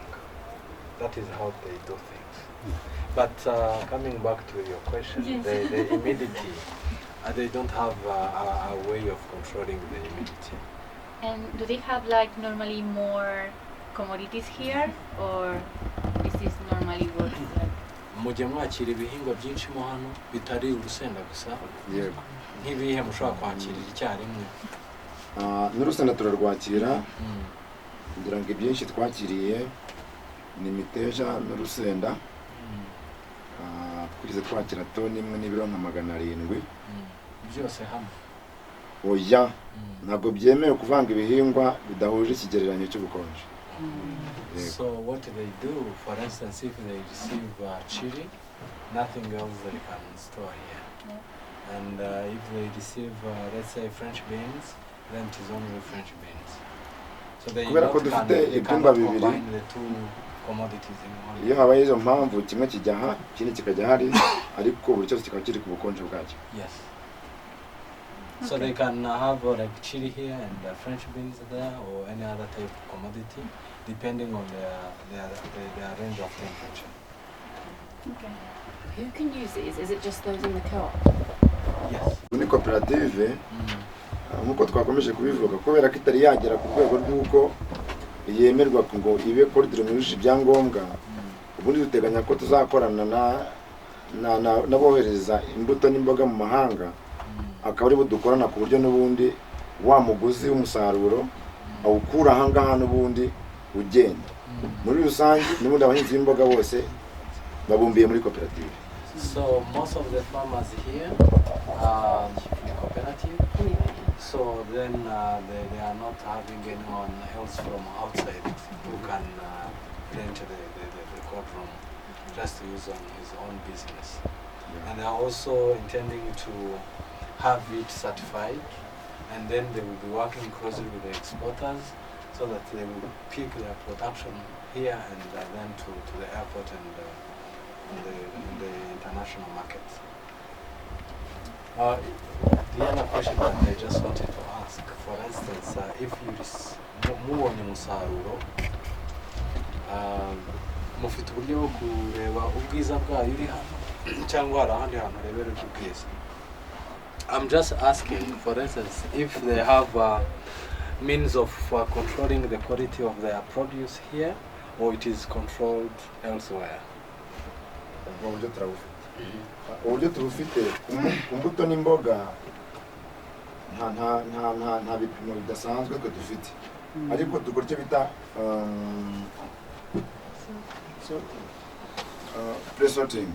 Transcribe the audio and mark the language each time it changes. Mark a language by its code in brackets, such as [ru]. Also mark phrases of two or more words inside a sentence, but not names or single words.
[en] That is how they do things. But coming back to your question, yes. the humidity, they don't have a way of controlling the humidity. And do they have normally more commodities here, or is this normally what? [rw] Mujye mwakira ibihingwa byinshi mo hano bitari urusenda gusa. Yego. nk'ibihe mushobora kwakirira icyarimwe? N'urusenda turarwakira, kugira ngo ibyinshi twakiriye ni imiteja n'urusenda, twigeze twakira toni imwe n'ibiro nka 700 byose hamwe. Oya, ntabwo byemewe kuvanga ibihingwa bidahuje ikigereranyo cy'ubukonje. [en] So what they do, for instance, if they receive chili, nothing else they can store here. And if they receive, let's say, French beans, then it is only French beans. So they cannot combine the two commodities in one. [rw] Iyo habaye izo mpamvu kimwe kijya aha, ikindi kikajya hari, ariko buri cyose kikaba kiri ku bukonje bwacyo. [en] Yes. So they can have like chili here and French beans there, or any other type of commodity, depending on their range of temperature. Okay. Who can use these? Is it just those in the co-op? Yes. [rw] Ni koperative, nk'uko twakomeje kubivuga, kubera ko itari yagera ku rwego rw'uko yemerwa ngo ibe koridoro yujuje ibyangombwa, ubundi duteganya ko tuzakorana n'abohereza imbuto n'imboga mu mahanga, akaba ari bo dukorana ku buryo n'ubundi wa muguzi w'umusaruro awukura aha ngaha n'ubundi ugenda. Muri rusange n'ubundi abahinzi b'imboga bose babumbiye muri koperative. [en] So most of the farmers here are in a cooperative. So then they are not having anyone else from outside who can rent the courtroom just to use on his own business. Yeah. And they are also intending to have it certified, and then they will be working closely with the exporters so that they will pick their production here and then to the airport and in the international markets. The other question that I just wanted to ask, for instance, if you [rw] mubonye umusaruro, mufite uburyo bwo kureba ubwiza bwayo uri hano cyangwa hari ahandi hantu rebera ubwiza? [en] I'm just asking, for instance, if they have means of controlling the quality of their produce here, or it is controlled elsewhere. [rw] Uburyo turufite ku mbuto n'imboga nta bipimo bidasanzwe twe dufite, ariko dukora icyo bita pre-sorting.